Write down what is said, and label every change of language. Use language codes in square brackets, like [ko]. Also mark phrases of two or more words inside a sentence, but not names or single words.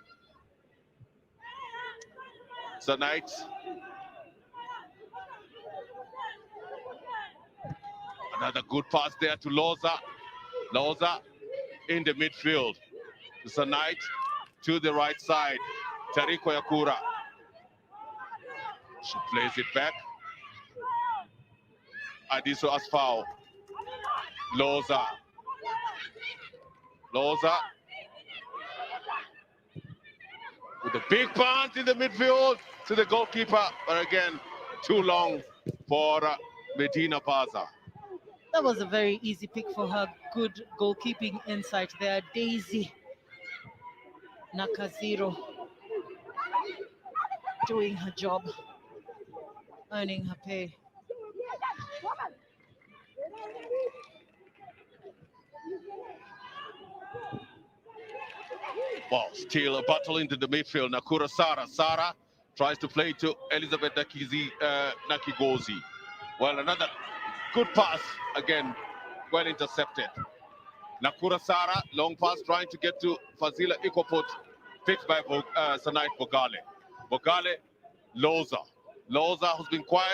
[en] Tonight, another good pass there to Loza. Loza in the midfield. Tonight to the right side. Tariqua Yakura. She plays it back. Adiso Asfao. Loza. Loza with a big punch in the midfield to the goalkeeper, but again, too long for Medina Baza. That was a very easy pick for her. Good goalkeeping insight there. Daisy Nakaziro doing her job, earning her pay. Well, still a battle into the midfield. Nakura Sara. Sara tries to play to Elizabeth Nakigozi. Well, another good pass, again, well intercepted. Nakura Sara, long pass trying to get to Fazila Ikoput, fixed by Sanait Bogale. Bogale, Loza. Loza, who's been quiet.